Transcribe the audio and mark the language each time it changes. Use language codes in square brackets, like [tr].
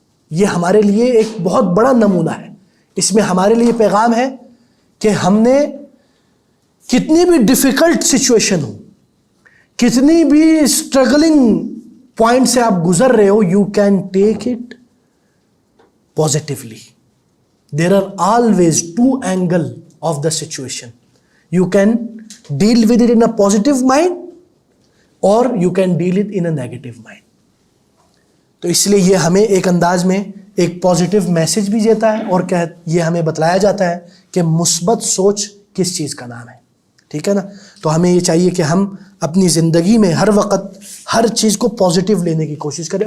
[ur] یہ ہمارے لیے ایک بہت بڑا نمونہ ہے. اس میں ہمارے لیے پیغام ہے کہ ہم نے کتنی بھی ڈیفیکلٹ سچویشن ہو، کتنی بھی اسٹرگلنگ پوائنٹ سے آپ گزر رہے ہو، [en] You can take it positively. There are always 2 angle of the situation. You can deal with it in a positive mind or you can deal it in a negative mind. [ur] تو اس لیے یہ ہمیں ایک انداز میں ایک پازیٹیو میسج بھی دیتا ہے اور یہ ہمیں بتلایا جاتا ہے کہ مثبت سوچ کس چیز کا نام ہے. ٹھیک ہے نا. تو ہمیں یہ چاہیے کہ ہم اپنی زندگی میں ہر وقت ہر چیز کو پازیٹیو لینے کی کوشش کریں.